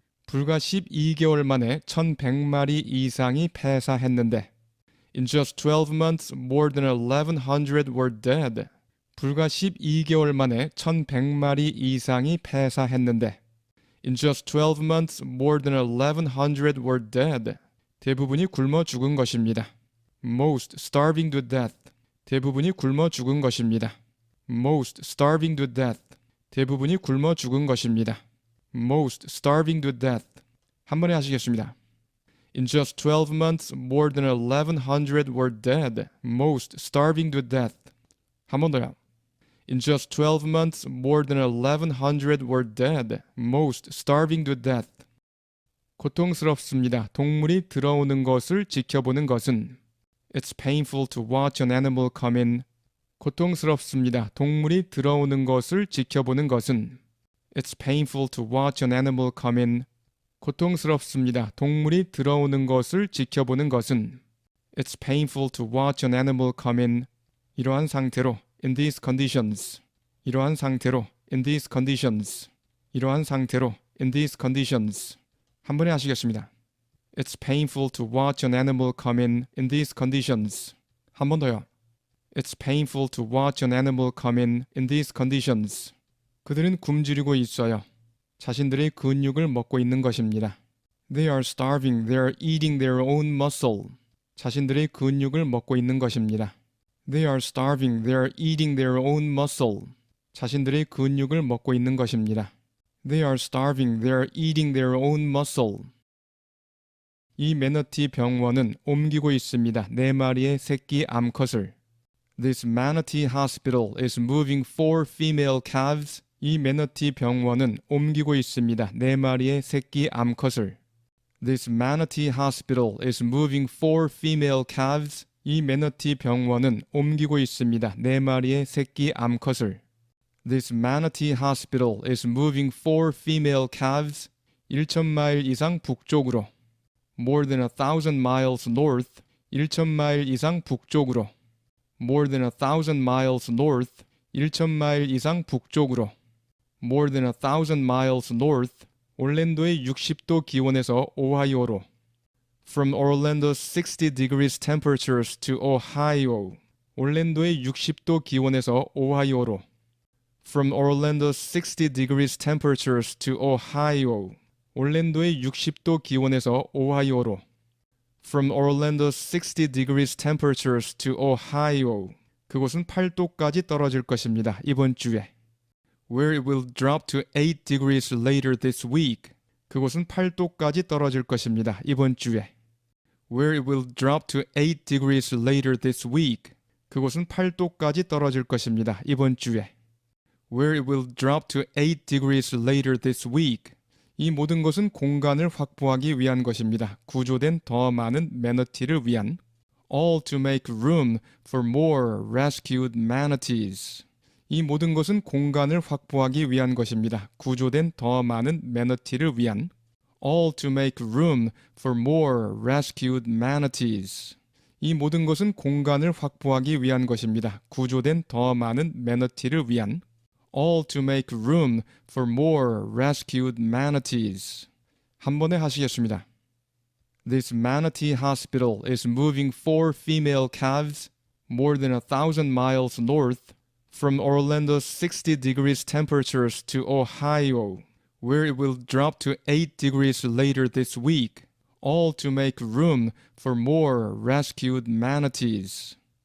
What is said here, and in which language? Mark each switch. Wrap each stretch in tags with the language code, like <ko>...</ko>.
<ko>불과 12개월 만에 1,100마리 이상이 폐사했는데</ko> <en>In just 12 months, more than 1,100 were dead.</en> <ko>불과 12개월 만에 1,100마리 이상이 폐사했는데</ko> <en>In just 12 months, more than 1,100 were dead.</en> <ko>대부분이 굶어 죽은 것입니다.</ko> <en>Most starving to death.</en> <ko>대부분이 굶어 죽은 것입니다.</ko> <en>Most starving to death.</en> <ko>대부분이 굶어 죽은 것입니다.</ko> <en>Most starving to death.</en> <ko>한 번에 하시겠습니다.</ko> <en>In just 12 months, more than 1,100 were dead. Most starving to death.</en> <ko>한 번 더요.</ko> <en>In just 12 months, more than 1,100 were dead. Most starving to death.</en> <ko>고통스럽습니다. 동물이 들어오는 것을 지켜보는 것은</ko> <en>It's painful to watch an animal come in.</en> <ko>고통스럽습니다. 동물이 들어오는 것을 지켜보는 것은</ko> <en>It's painful to watch an animal come in.</en> <ko>고통스럽습니다. 동물이 들어오는 것을 지켜보는 것은</ko> <en>It's painful to watch an animal come in.</en> <ko>이러한 상태로</ko> <en>in these conditions. 이러한 상태로 in these conditions.</en> <ko>이러한 상태로</ko> <en>in these conditions.</en> <ko>한 번에 하시겠습니다.</ko> <en>It's painful to watch an animal come in these conditions.</en> <ko>한 번 더요.</ko> <en>It's painful to watch an animal come in these conditions.</en> <ko>그들은 굶주리고 있어요. 자신들의 근육을 먹고 있는 것입니다.</ko> <en>They are starving. They are eating their own muscle.</en> <ko>자신들의 근육을 먹고 있는 것입니다.</ko> <en>They are starving. They are eating their own muscle.</en> <ko>자신들의 근육을 먹고 있는 것입니다.</ko> <en>They are starving. They are eating their own muscle.</en> <ko>이 매너티 병원은 옮기고 있습니다. 4마리의 새끼 암컷을.</ko> <en>This manatee hospital is moving 4 female calves.</en> <ko>이 매너티 병원은 옮기고 있습니다. 4마리의 새끼 암컷을.</ko> <en>This manatee hospital is moving 4 female calves.</en> <ko>이 매너티 병원은 옮기고 있습니다. 4마리의 새끼 암컷을.</ko> <en>This manatee hospital is moving 4 female calves.</en> <ko>1,000마일 이상 북쪽으로.</ko> <en>More than 1,000 miles north.</en> <ko>1,000마일 이상 북쪽으로.</ko> <en>More than 1,000 miles north.</en> <ko>1,000마일 이상 북쪽으로.</ko> <en>More than 1,000 miles north.</en> <ko>올랜도의 60도 기온에서 오하이오로.</ko> <en>From Orlando's 60 degrees temperatures to Ohio.</en> <ko>올랜도의 60도 기온에서 오하이오로.</ko> <en>From Orlando's 60 degrees temperatures to Ohio.</en> <ko>올랜도의 60도 기온에서 오하이오로.</ko> <en>From Orlando's 60 degrees temperatures to Ohio.</en> <ko>그곳은 8도까지 떨어질 것입니다. 이번 주에.</ko> <en>Where it will drop to 8 degrees later this week.</en> <ko>그곳은 8도까지 떨어질 것입니다. 이번 주에.</ko> <en>Where it will drop to 8 degrees later this week.</en> <ko>그곳은 8도까지 떨어질 것입니다. 이번 주에.</ko> <en>Where it will drop to 8 degrees later this week.</en> <ko>이 모든 것은 공간을 확보하기 위한 것입니다. 구조된 더 많은 매너티를 위한.</ko> <en>All to make room for more rescued manatees.</en> <ko>이 모든 것은 공간을 확보하기 위한 것입니다. 구조된 더 많은 매너티를 위한.</ko> <en>All to make room for more rescued manatees.</en> <ko>이 모든 것은 공간을 확보하기 위한 것입니다. 구조된 더 많은 매너티를 위한.</ko> <en>All to make room for more rescued manatees.</en> <ko>한 번에 하시겠습니다.</ko> <en>This manatee hospital is moving 4 female calves more than 1,000 miles north from Orlando's 60 degrees temperatures to Ohio, where it will drop to 8 degrees later this week, all to make room for more rescued manatees.</en>